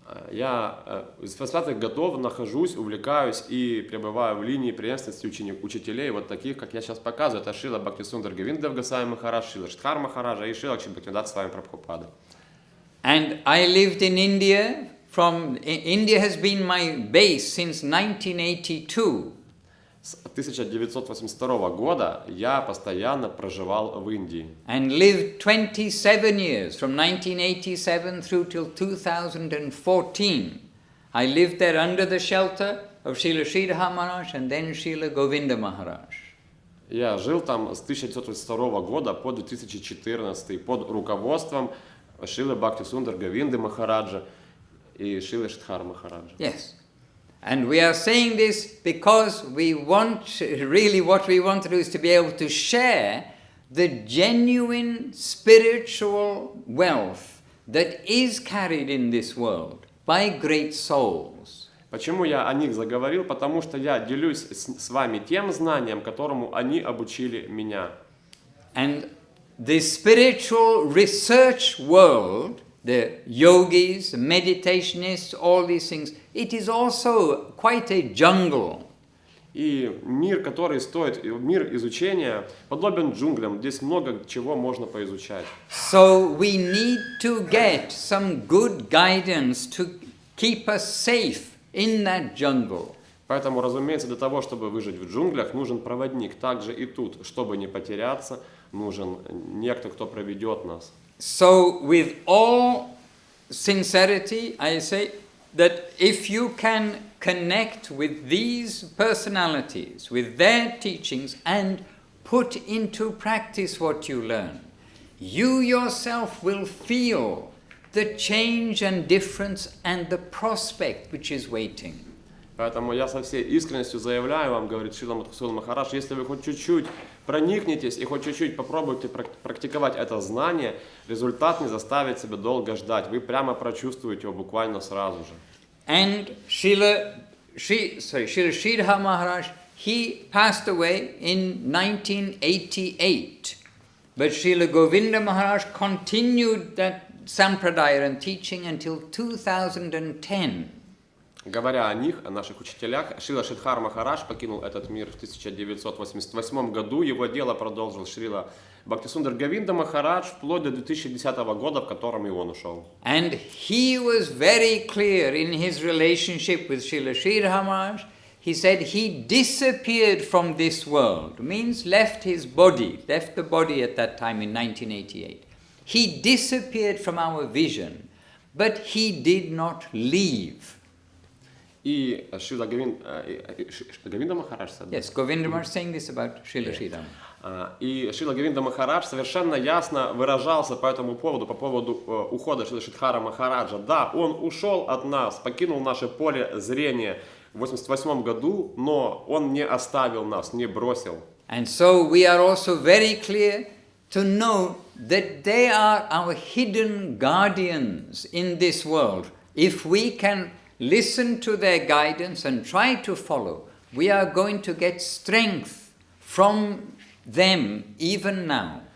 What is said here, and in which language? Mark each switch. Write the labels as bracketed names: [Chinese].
[Russian] Я с 20-х годов нахожусь, увлекаюсь и пребываю в линии преемственности учителей, вот таких, как я сейчас показываю. Это Шрила Бхактисундар Говиндо Госвами Махарадж, Шрила Шридхар Махараджа и Шрила Бхактивинода Свами Прабхупада. [English] And I lived in India. India has been my base since 1982. [Russian] С 1982 года я постоянно проживал в Индии. [English] And lived 27 years, from 1987 through till 2014. I lived there under the shelter of Srila Sridhar Maharaj and then Srila Govinda Maharaj. [Russian] Я жил там с 1982 года по 2014 под руководством Шрилы Бхактисундар Говинды Махараджа и Шрилы Шридхара Махараджа. [English] Yes. And we are saying this because we want, really what we want to do is to be able to share the genuine spiritual wealth that is carried in this world by great souls. [Russian] Почему я о них заговорил? Потому что я делюсь с вами тем знанием, которому они обучили меня. [English] And the spiritual research world, the yogis, the meditationists, all these things, it is also quite a jungle. [Russian] И мир, который стоит, мир изучения, подобен джунглям. Здесь много чего можно поизучать. [English] So we need to get some good guidance to keep us safe in that jungle. [Russian] Поэтому, разумеется, для того, чтобы выжить в джунглях, нужен проводник. Также и тут, чтобы не потеряться, нужен некто, кто проведет нас. [English] So with all sincerity, I say that if you can connect with these personalities, with their teachings, and put into practice what you learn, you yourself will feel the change and difference and the prospect which is waiting. [Russian] Поэтому я со всей искренностью заявляю вам, говорит Шрила Мадхусудан Махарадж, если вы хоть чуть-чуть проникнетесь и хоть чуть-чуть попробуйте практиковать это знание, результат не заставит себя долго ждать. Вы прямо прочувствуете его буквально сразу же. [English] And Srila Sridhar Maharaj, he passed away in 1988. But Srila Govinda Maharaj continued that sampradaya and teaching until 2010. [Russian] Говоря о них, о наших учителях, Шрила Шридхар Махарадж покинул этот мир в 1988 году. Его дело продолжил Шрила Бхактисундар Говинда Махарадж вплоть до 2010 года, в котором и он ушел. [English] And he was very clear in his relationship with Srila Sridhar Maharaj. He said he disappeared from this world, means left the body at that time in 1988. He disappeared from our vision, but he did not leave. [Russian] И Шрила Говинда Махарадж, [English] yes, Govinda Maharaj saying this about Srila Sridhar. [Russian] И Шрила Говинда Махарадж совершенно ясно выражался по этому поводу, по поводу ухода Шрила Шридхара Махараджа. Да, он ушел от нас, покинул наше поле зрения в 1988 году, но он не оставил нас, не бросил. [English] And so we are also very clear to know that they are our hidden guardians in this world. If we can listen to their guidance and try to follow, we are going to get strength from them even now.